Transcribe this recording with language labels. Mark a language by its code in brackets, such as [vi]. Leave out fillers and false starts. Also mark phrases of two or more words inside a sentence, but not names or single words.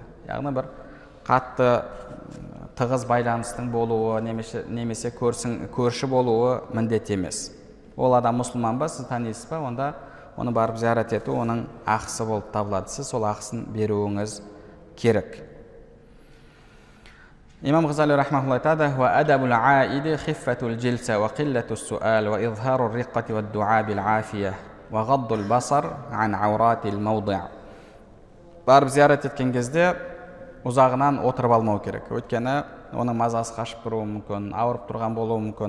[kk] Яғни бір қатты тығыз байланыстың болуы немесе көрші болуы міндет емес. Ол адам мұсылман ба, сіз танисыз ба, онда оны барып зиярат ету оның ақысы болып табылады. Сіз сол ақысын беруіңіз керек. Имам Ғазали рахмахуллах айтады: [ar] "وآداب العائد خفة الجلسة وقلة السؤال وإظهار الرقة والدعاء بالعافية وغض البصر عن عورات الموضع". [kk] Барып зиярат еткен кезде ұзағынан отырып алмау керек. Өйткені оның мазасы қашып тұруы мүмкін, ауырып тұрған болуы мүмкін.